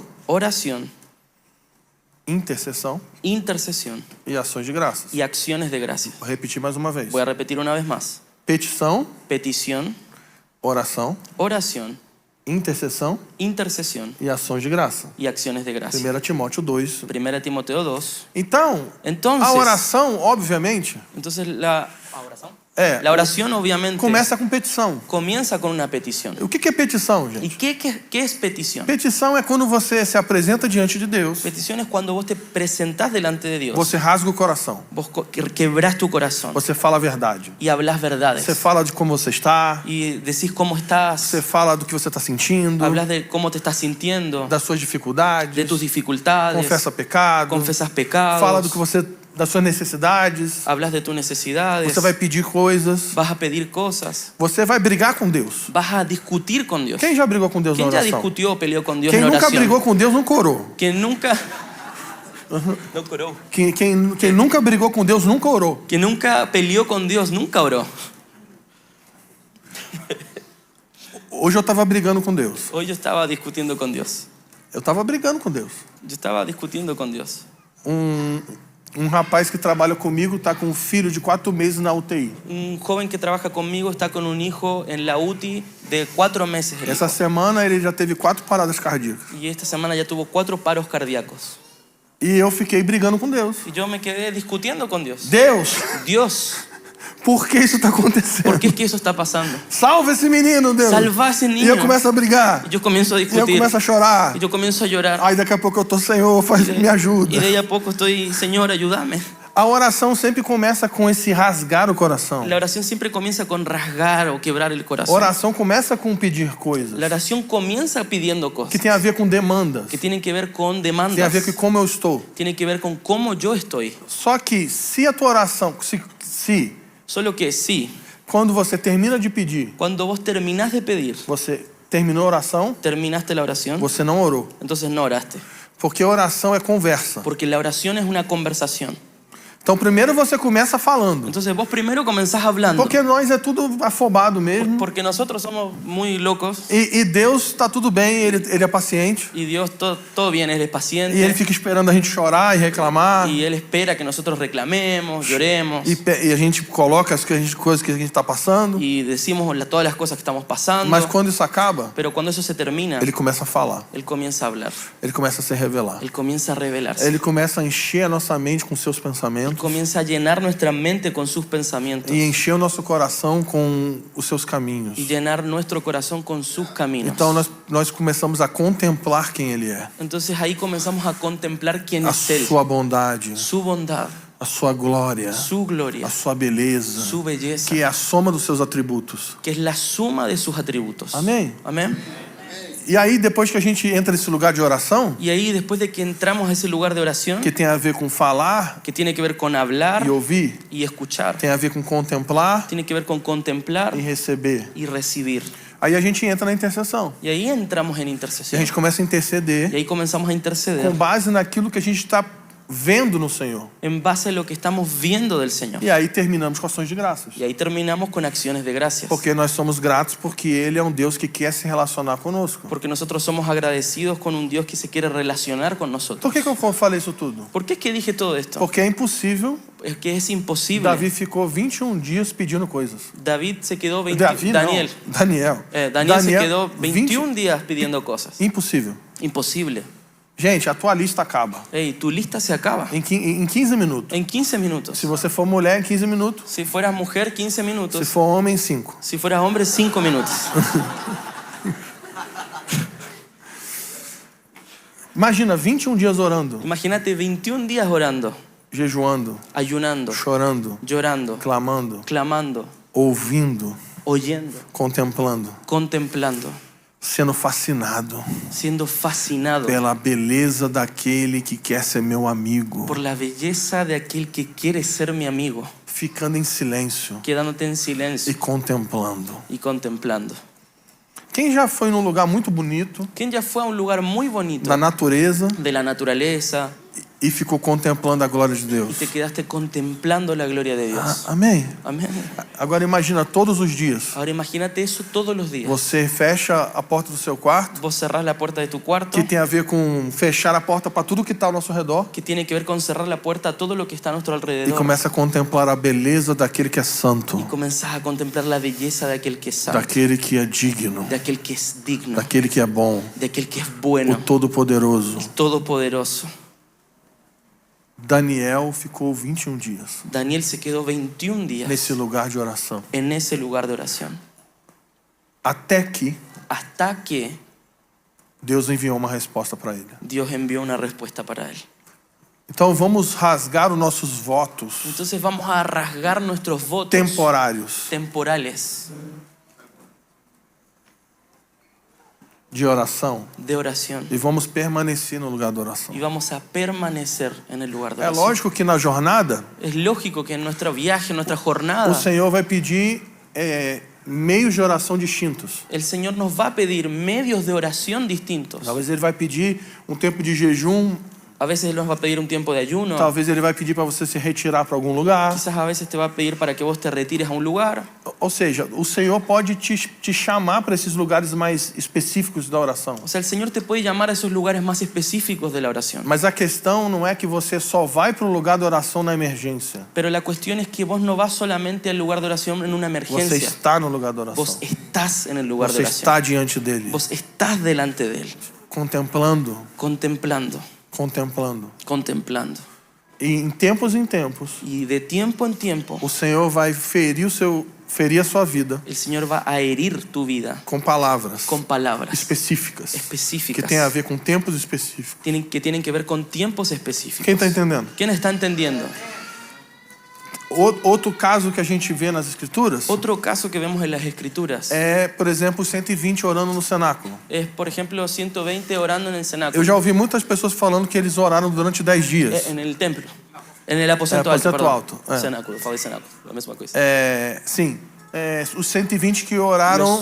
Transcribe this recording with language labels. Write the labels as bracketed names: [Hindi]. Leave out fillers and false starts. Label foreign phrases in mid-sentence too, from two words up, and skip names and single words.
[Spanish] oración, [Portuguese] intercessão [Spanish] intercesión [Portuguese] e ações de graças. [Spanish] y acciones de gracias. [Portuguese] Vou repetir mais uma vez: [Spanish] Voy a repetir una vez más. [Portuguese] petição, [Spanish] Petición, [Portuguese] oração, [Spanish] oración, [Portuguese] intercessão [Spanish] intercesión [Portuguese] e ações de graça. [Spanish] y acciones de gracias. [Portuguese] 1 Timóteo 2. [Spanish] 1 Timoteo 2. [Portuguese] Então, a [Spanish] Entonces, [Portuguese] oração, obviamente, [Spanish] entonces la oración, La oración obviamente [Portuguese] começa com petição. [Spanish] comienza con una petición. [Portuguese] O que é petição, [Spanish] ¿Y [Portuguese] gente? [Spanish] qué es petición? [Portuguese] Petição é quando você se apresenta diante de Deus, [Spanish] Petición es cuando vos te presentás delante de Dios. [Portuguese] você rasga o coração, [Spanish] Vos quebrás tu corazón [Portuguese] você fala a verdade. [Spanish] y hablas verdades. [Portuguese] Você fala de como você está, [Spanish] Y decís cómo estás, [Portuguese] você fala do que você está sentindo, [Spanish] hablas de cómo te estás sintiendo, [Portuguese] das suas [Spanish] de [Portuguese] dificuldades, [Spanish] tus dificultades, [Portuguese] confessa pecado, [Spanish] confesas pecados, [Portuguese] fala do que você, das suas necessidades, [Spanish] hablas de tus necesidades, [Portuguese] você vai pedir coisas, [Spanish] vas a pedir cosas, [Portuguese] você vai brigar com Deus. [Spanish] vas a discutir con Dios. [Portuguese] Quem já brigou com Deus na [Spanish] ¿Quién ya [Portuguese] oração? [Spanish] discutió o peleó con Dios [Portuguese] Quem [Spanish] en [Portuguese] nunca [Spanish] oración? [Portuguese] brigou com Deus nunca orou. [Spanish] Quien nunca... No oró. [Portuguese] Quem nunca brigou com Deus nunca orou. [Spanish] Quien nunca peleó con Dios nunca oró. [Portuguese] Hoje eu estava brigando com Deus. [Spanish] Hoy yo estaba discutiendo con Dios. [Portuguese] Eu estava brigando com Deus. [Spanish] Yo estaba discutiendo con Dios. [Portuguese] Um rapaz que trabalha comigo está com um filho de 4 meses na UTI. [Spanish] Un joven que trabaja conmigo está con un hijo en la UTI de 4 meses. el [Portuguese] Essa [Spanish] hijo. [Portuguese] semana ele já teve 4 paradas cardíacas. [Spanish] Y esta semana ya tuvo 4 paros cardíacos. [Portuguese] E eu fiquei brigando com Deus. [Spanish] Y yo me quedé discutiendo con Dios. [Portuguese] Deus, [Spanish] Dios, [Portuguese] por que isso está [Spanish] ¿por [Portuguese] acontecendo? [Spanish] qué es que eso está pasando? [Portuguese] Salva esse menino, Deus. [Spanish] Salva a ese [Portuguese] E [Spanish] niño. [Portuguese] eu começo a brigar. [Spanish] Y yo comienzo a [Portuguese] E eu [Spanish] discutir. [Portuguese] começo a chorar. [Spanish] Y yo comienzo a llorar. [Portuguese] Aí daqui a pouco eu tô, Senhor, me ajuda. [Spanish] Y de ahí a poco estoy, Señor, ayúdame. [Portuguese] A oração sempre começa com esse rasgar o coração. [Spanish] La oración siempre comienza con rasgar o quebrar el [Portuguese] A [Spanish] corazón. [Portuguese] oração começa com pedir coisas [Spanish] La oración comienza pidiendo [Portuguese] que [Spanish] cosas [Portuguese] tem a ver com demandas. [Spanish] que tienen que ver con [Portuguese] Tem a ver [Spanish] demandas, [Portuguese] com como eu estou. [Spanish] tienen que ver con cómo yo estoy. [Portuguese] Só que se a tua oração, se [Spanish] Solo que sí, [Portuguese] quando você termina de pedir, [Spanish] cuando vos terminás de pedir, [Portuguese] você terminou a oração, [Spanish] terminaste la oración, [Portuguese] você não orou. [Spanish] entonces no oraste. [Portuguese] Porque oração é conversa. [Spanish] Porque la oración es una conversación. [Portuguese] Então primeiro você começa falando. [Spanish] Entonces vos primero comenzás hablando. [Portuguese] Porque nós é tudo afobado mesmo. [Spanish] Porque nosotros somos muy locos [Portuguese] E Deus está tudo bem, ele é paciente. [Spanish] y Dios todo bien, Él es [Portuguese] E ele [Spanish] paciente [Portuguese] fica esperando a gente chorar e reclamar. [Spanish] y Él espera que nosotros reclamemos, lloremos [Portuguese] E a gente coloca as coisas que a gente está passando. [Spanish] y decimos todas las cosas que estamos pasando. [Portuguese] Mas quando isso acaba, [Spanish] Pero cuando eso se termina, [Portuguese] ele começa a falar. [Spanish] Él comienza a hablar, [Portuguese] Ele começa a se revelar. [Spanish] Él comienza a revelarse. [Portuguese] Ele começa a encher a nossa mente com seus pensamentos. [Spanish] Comienza a llenar nuestra mente con sus pensamientos [Portuguese] E encher o nosso coração com os seus caminhos. [Spanish] y llenar nuestro corazón con sus caminos. [Portuguese] Então nós começamos a contemplar quem Ele é. [Spanish] Entonces ahí comenzamos a contemplar quién [Portuguese] A [Spanish] es Él, [Portuguese] sua bondade, [Spanish] su bondad, [Portuguese] a sua glória, [Spanish] su gloria, [Portuguese] a sua beleza, [Spanish] su belleza, [Portuguese] que é a soma dos seus atributos. [Spanish] que es la suma de sus atributos. [Portuguese] Amém? [Spanish] Amén. [Portuguese] E aí, depois que a gente entra nesse lugar de oração, [Spanish] Y ahí después de que entramos a ese lugar de oración, [Portuguese] que tem a ver com falar [Spanish] que tiene que ver con hablar [Portuguese] e ouvir, [Spanish] y escuchar, [Portuguese] tem a ver com contemplar [Spanish] tiene que ver con contemplar [Portuguese] e receber. [Spanish] y recibir. [Portuguese] Aí a gente entra na intercessão. [Spanish] Y ahí entramos en [Portuguese] E a [Spanish] intercesión. [Portuguese] gente começa a interceder [Spanish] Y ahí comenzamos a interceder [Portuguese] com base naquilo que a gente está vendo no Senhor. [Spanish] en base a lo que estamos viendo del Señor. [Portuguese] E aí terminamos com ações de graças. [Spanish] Y ahí terminamos con acciones de gracias. [Portuguese] Porque nós somos gratos porque Ele é um Deus que quer se relacionar conosco. [Spanish] Porque nosotros somos agradecidos con un Dios que se quiere relacionar con nosotros. [Portuguese] Por que eu falei isso tudo? [Spanish] ¿Por qué es que dije todo esto? [Portuguese] Porque é impossível. [Spanish] Es que es imposible. [Portuguese] Davi ficou 21 dias pedindo coisas. [Spanish] David se quedó [Portuguese] Daniel. [Spanish] Daniel se quedó 21 días pidiendo cosas. [Portuguese] Impossível. [Spanish] Imposible. [Portuguese] Gente, a tua lista acaba [Spanish] Ey, tu lista se acaba [Portuguese] em 15 minutos. [Spanish] en 15 minutos. [Portuguese] Se você for mulher, em 15 minutos. [Spanish] Si fueras mujer, 15 [Portuguese] Se [Spanish] minutos. [Portuguese] for homem, 5. [Spanish] Si fueras hombre, 5 minutos. [Portuguese] Imagina 21 dias orando, [Spanish] Imagínate 21 días orando, [Portuguese] jejuando, [Spanish] ayunando, [Portuguese] chorando, [Spanish] llorando, [Portuguese] clamando, [Spanish] clamando, [Portuguese] ouvindo, [Spanish] oyendo, [Portuguese] contemplando, [Spanish] contemplando, [Portuguese] sendo fascinado [Spanish] siendo fascinado [Portuguese] pela beleza daquele que quer ser meu amigo, [Spanish] por la belleza de aquel que quiere ser mi amigo, [Portuguese] ficando em silêncio [Spanish] quedándote en [Portuguese] e [Spanish] silencio [Portuguese] contemplando. [Spanish] y contemplando. [Portuguese] Quem já foi num lugar muito bonito, [Spanish] ¿Quién ya fue a un lugar muy bonito [Portuguese] da natureza, [Spanish] de la naturaleza [Portuguese] e ficou contemplando a glória de [Spanish] y [Portuguese] Deus? [Spanish] te quedaste contemplando la gloria de Dios? [Portuguese] Amém? [Spanish] Amén. [Portuguese] Agora imagina todos os dias. [Spanish] Ahora imagínate eso todos los días. [Portuguese] Você fecha a porta do seu quarto, [Spanish] Vos cerrás la puerta de tu cuarto, [Portuguese] que tem a ver com fechar a porta para tudo que está ao nosso redor, [Spanish] que tiene que ver con cerrar la puerta a todo lo que está a nuestro [Portuguese] e [Spanish] alrededor. [Portuguese] começa a contemplar a beleza daquele que é santo, [Spanish] Y comenzás a contemplar la belleza de aquel que es santo, [Portuguese] daquele que é digno, [Spanish] de aquel que es digno, [Portuguese] daquele que é bom, [Spanish] de aquel que es [Portuguese] o [Spanish] bueno, [Portuguese] Todo-Poderoso. [Spanish] todopoderoso. [Portuguese] Daniel ficou 21 dias [Spanish] Daniel se quedó 21 días [Portuguese] nesse lugar de oração. [Spanish] en ese lugar de oración. [Portuguese] Até que [Spanish] Hasta que [Portuguese] Deus enviou uma resposta para ele. [Spanish] Dios envió una respuesta para él. [Portuguese] Então vamos rasgar os nossos votos [Spanish] Entonces vamos a rasgar nuestros votos [Portuguese] temporários [Spanish] temporales [Portuguese] de oração [Spanish] de oración [Portuguese] e vamos permanecer no lugar da oração. [Spanish] y vamos a permanecer en el lugar de [Portuguese] É [Spanish] oración. [Portuguese] lógico que na jornada [Spanish] Es lógico que en nuestro viaje, en nuestra [Portuguese] o [Spanish] jornada, [Portuguese] Senhor vai pedir meios de oração distintos. [Spanish] el Señor nos va a pedir medios de oración distintos. [Portuguese] Talvez ele vai pedir um tempo de jejum, [Spanish] A veces Él nos va a pedir un tiempo de ayuno. [Portuguese] talvez ele vai pedir para você se retirar para algum lugar. [Spanish] Quizás a veces te va a pedir para que vos te retires a un lugar. [Portuguese] Ou seja, o Senhor pode te chamar para esses lugares mais específicos da oração. [Spanish] O sea, el Señor te puede llamar a esos lugares más específicos de la oración. [Portuguese] Mas a questão não é que você só vai para o lugar da oração na emergência. [Spanish] Pero la cuestión es que vos no vas solamente al lugar de oración en una [Portuguese] Você [Spanish] emergencia. [Portuguese] está no lugar da [Spanish] Vos [Portuguese] oração. [Spanish] estás en el lugar de [Portuguese] Você [Spanish] oración. [Portuguese] está diante dele, [Spanish] Vos estás delante de Él, [Portuguese] contemplando, [Spanish] contemplando, [Portuguese] contemplando. [Spanish] contemplando. [Portuguese] E em tempos, [Spanish] Y de tiempo en tiempo, [Portuguese] o Senhor vai ferir a sua vida [Spanish] el Señor va a herir tu vida [Portuguese] com palavras [Spanish] con palabras [Portuguese] específicas, que [Spanish] específicas [Portuguese] tem a ver com tempos específicos. [Spanish] que tienen que ver con tiempos específicos. [Portuguese] Quem está entendendo? [Spanish] ¿Quién está entendiendo? [Portuguese] Outro caso que a gente vê nas escrituras [Spanish] Otro caso que vemos en las Escrituras [Portuguese] é, por exemplo, os 120 orando no cenáculo. [Spanish] es, por ejemplo, 120 orando en el [Portuguese] Eu [Spanish] cenáculo, [Portuguese] já ouvi muitas pessoas falando que eles oraram durante 10 dias. [Spanish] en el templo, en el aposento alto, aposento perdón. alto, [Portuguese] Cenáculo, falei cenáculo, [Spanish] la misma cosa. [Portuguese] Sim, os 120 que oraram